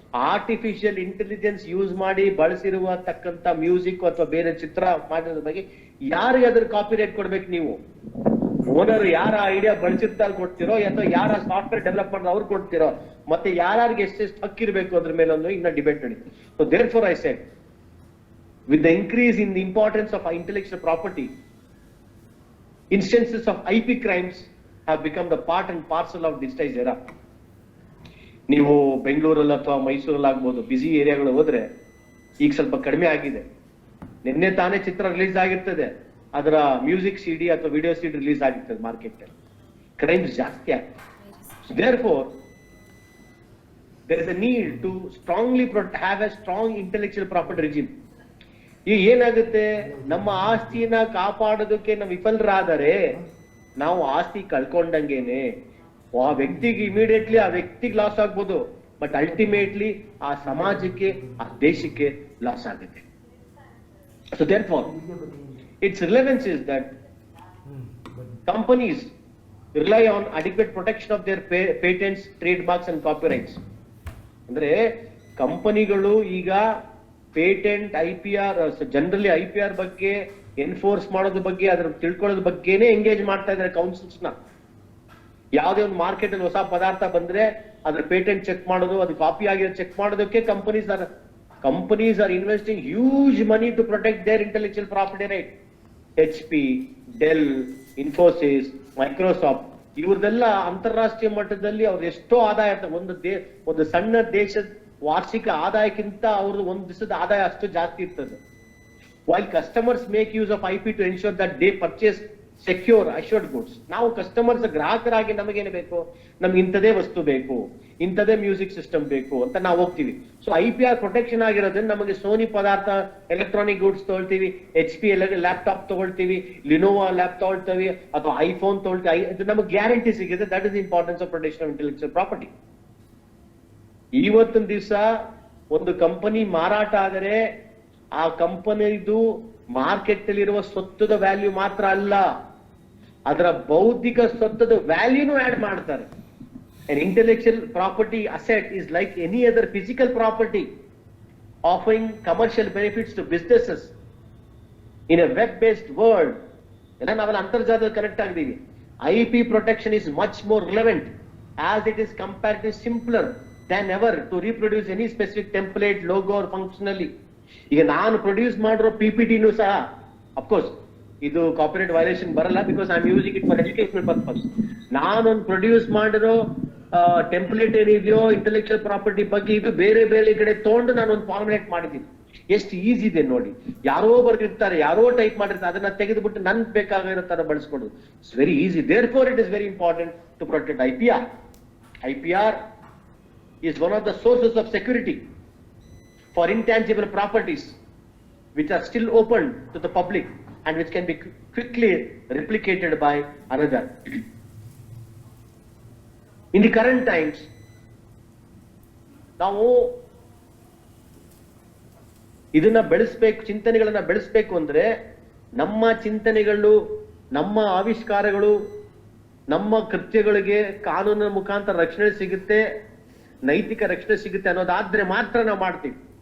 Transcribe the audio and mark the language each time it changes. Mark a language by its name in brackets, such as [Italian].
[Kannada] Artificial intelligence use ಮಾಡಿ ಬಳಸಿರುವತಕ್ಕಂತ music ಅಥವಾ ಬೇರೆ ಚಿತ್ರ ಮಾಡಿರೋದ್ರ ಬಗ್ಗೆ ಯಾರಿಗೆ ಅದ್ರ ಕಾಪಿರೈಟ್ ಕೊಡ್ಬೇಕು ನೀವು? ಓನರ್ ಯಾರ ಐಡಿಯಾ ಬಳಸಿರ್ತಾರೆ ಕೊಡ್ತಿರೋ, ಅಥವಾ ಯಾರ ಸಾಫ್ಟ್ವೇರ್ ಡೆವಲಪ್ ಮಾಡಿದ್ರೆ ಅವ್ರು ಕೊಡ್ತಿರೋ, ಮತ್ತೆ ಯಾರಿಗೆ ಎಷ್ಟೆಷ್ಟು ಹಕ್ಕಿರ್ಬೇಕು ಅದ್ರ ಮೇಲೆ ಒಂದು ಇನ್ನ ಡಿಬೇಟ್ ನಡೀತು. [English] So therefore I said, with the increase in the importance of intellectual property, instances of IP crimes have become the part and parcel of digitized era. [Kannada] ನೀವು ಬೆಂಗಳೂರಲ್ಲಿ ಅಥವಾ ಮೈಸೂರಲ್ಲಿ ಆಗ್ಬೋದು, ಬಿಸಿ ಏರಿಯಾಗಳು ಹೋದ್ರೆ ಈಗ ಸ್ವಲ್ಪ ಕಡಿಮೆ ಆಗಿದೆ. ನಿನ್ನೆ ತಾನೇ ಚಿತ್ರ ರಿಲೀಸ್ ಆಗಿರ್ತದೆ, ಅದರ ಮ್ಯೂಸಿಕ್ ಸಿಡಿ ಅಥವಾ ವಿಡಿಯೋ ಸಿಡಿ ರಿಲೀಸ್ ಆಗಿರ್ತದೆ ಮಾರ್ಕೆಟ್. ಕ್ರೈಮ್ಸ್ ಜಾಸ್ತಿ ಆಗ್ತದೆ. [English] Therefore, there is a need to strongly have a strong intellectual property regime. [Kannada] ಈಗ ಏನಾಗುತ್ತೆ, ನಮ್ಮ ಆಸ್ತಿನ ಕಾಪಾಡೋದಕ್ಕೆ ನಾವು ವಿಫಲರಾದರೆ ನಾವು ಆಸ್ತಿ ಕಳ್ಕೊಂಡಂಗೇನೆ. ಆ ವ್ಯಕ್ತಿಗೆ ಇಮಿಡಿಯೇಟ್ಲಿ ಆ ವ್ಯಕ್ತಿಗೆ ಲಾಸ್ ಆಗ್ಬೋದು, ಬಟ್ ಅಲ್ಟಿಮೇಟ್ಲಿ ಆ ಸಮಾಜಕ್ಕೆ, ಆ ದೇಶಕ್ಕೆ ಲಾಸ್ ಆಗುತ್ತೆ. [English] So therefore, its relevance is that companies rely on adequate protection of their patents, trademarks and copyrights. [Kannada] ಅಂದ್ರೆ ಕಂಪನಿಗಳು ಈಗ ಪೇಟೆಂಟ್, IPR, ಜನರಲಿ IPR ಬಗ್ಗೆ ಎನ್ಫೋರ್ಸ್ ಮಾಡೋದ್ರ ಬಗ್ಗೆ, ಅದ್ರ ತಿಳ್ಕೊಳ್ಳೋದ್ರ ಬಗ್ಗೆನೇ ಎಂಗೇಜ್ ಮಾಡ್ತಾ ಇದ್ದಾರೆ ಕೌನ್ಸಿಲ್ಸ್ ನ. ಯಾವುದೇ ಒಂದು ಮಾರ್ಕೆಟ್ ಅಲ್ಲಿ ಹೊಸ ಪದಾರ್ಥ ಬಂದ್ರೆ ಅದ್ರ ಪೇಟೆಂಟ್ ಚೆಕ್ ಮಾಡೋದು, ಅದು ಕಾಪಿ ಆಗಿರೋ ಚೆಕ್ ಮಾಡೋದಕ್ಕೆ [English] Companies are investing huge money to protect their intellectual property right. [Kannada] HP, del, Infosys, Microsoft ಇವ್ರದೆಲ್ಲ ಅಂತಾರಾಷ್ಟ್ರೀಯ ಮಟ್ಟದಲ್ಲಿ ಅವ್ರು ಎಷ್ಟೋ ಆದಾಯ ಇರ್ತದೆ. ಒಂದು ಸಣ್ಣ ದೇಶದ ವಾರ್ಷಿಕ ಆದಾಯಕ್ಕಿಂತ ಅವ್ರದ್ದು ಒಂದು ದಿವಸದ ಆದಾಯ ಅಷ್ಟು ಜಾಸ್ತಿ ಇರ್ತದೆ. [English] While customers make use of IP to ensure that they purchase secure, assured goods. [Kannada] ನಾವು ಕಸ್ಟಮರ್ಸ್, ಗ್ರಾಹಕರಾಗಿ ನಮಗೇನು ಬೇಕು, ನಮ್ಗೆ ಇಂಥದೇ ವಸ್ತು ಬೇಕು, ಇಂಥದೇ ಮ್ಯೂಸಿಕ್ ಸಿಸ್ಟಮ್ ಬೇಕು ಅಂತ ನಾವು ಹೋಗ್ತೀವಿ. ಸೊ IPR ಪ್ರೊಟೆಕ್ಷನ್ ಆಗಿರೋದ್ರಿಂದ ನಮಗೆ ಸೋನಿ ಪದಾರ್ಥ, ಎಲೆಕ್ಟ್ರಾನಿಕ್ ಗೂಡ್ಸ್ ತಗೊಳ್ತೀವಿ, HP ಲ್ಯಾಪ್ಟಾಪ್ ತಗೊಳ್ತೀವಿ, ಲಿನೋವಾ ಲ್ಯಾಪ್ ತಗೊಳ್ತೀವಿ, ಅಥವಾ ಐಫೋನ್ ತಗೊಳ್ತೀವಿ, ಇದು ನಮಗೆ ಗ್ಯಾರಂಟಿ ಸಿಗುತ್ತೆ. [English] That is the importance of protection of intellectual property. [Kannada] ಇವತ್ತಿನ ದಿವಸ ಒಂದು ಕಂಪನಿ ಮಾರಾಟ ಆದರೆ ಆ ಕಂಪನಿದು ಮಾರ್ಕೆಟ್ ಅಲ್ಲಿ ಇರುವ ಸ್ವತ್ತದ ವ್ಯಾಲ್ಯೂ ಮಾತ್ರ ಅಲ್ಲ, ಅದರ ಬೌದ್ಧಿಕ ಸ್ವತ್ತದ ವ್ಯಾಲ್ಯೂನು ಆಡ್ ಮಾಡ್ತಾರೆ. [English] An intellectual property asset is like any other physical property, offering commercial benefits to businesses. In a web-based world, [Kannada] ಎಲ್ಲ ನಾವೆಲ್ಲ ಅಂತರ್ಜಾಲದಲ್ಲಿ ಕನೆಕ್ಟ್ ಆಗಿದ್ದೀವಿ. [English] IP protection is much more relevant as it is comparatively simpler than ever to reproduce any specific template, logo or functionally. [Kannada] ಈಗ ನಾನು produce ಮಾಡಿರೋ PPTನೂ ಸಹ, of course ಇದು copyright violation ಬರಲ್ಲ, [English] Because I am using it for educational purpose. [Kannada] ನಾನೊಂದು produce ಮಾಡಿರೋ template ಏನಿದೆಯೋ intellectual property ಬಗ್ಗೆ ಇದು ಬೇರೆ ಬೇರೆ ಕಡೆ ತಗೊಂಡು ನಾನೊಂದು ಫಾರ್ಮುಲೇಟ್ ಮಾಡಿದ್ದೀನಿ. ಎಷ್ಟು ಈಸಿ ಇದೆ ನೋಡಿ. ಯಾರೋ ಬರ್ದಿರ್ತಾರೆ, ಯಾರೋ ಟೈಪ್ ಮಾಡಿರ್ತಾರೆ, ಅದನ್ನ ತೆಗೆದುಬಿಟ್ಟು ನನ್ ಬೇಕಾಗಿರೋ ತರ ಬಳಸ್ಕೊಡೋದು. [English] It's very easy. Therefore it is very important to protect IPR. IPR is one of the sources of security for intangible properties which are still open to the public and which can be quickly replicated by another. In the current times, [Kannada] ನಾವು ಇದನ್ನ ಬೆಳೆಸಬೇಕು, ಚಿಂತನೆಗಳನ್ನ ಬೆಳೆಸಬೇಕು ಅಂದ್ರೆ ನಮ್ಮ ಚಿಂತನೆಗಳು, ನಮ್ಮ ಆವಿಷ್ಕಾರಗಳು, ನಮ್ಮ ಕೃತ್ಯಗಳಿಗೆ ಕಾನೂನಿನ ಮುಖಾಂತರ ರಕ್ಷಣೆ ಸಿಗುತ್ತೆ, ನೈತಿಕ ರಕ್ಷಣೆ ಸಿಗುತ್ತೆ ಅನ್ನೋದಾದ್ರೆ ಮಾತ್ರ ನಾವು ಮಾಡ್ತೀವಿ.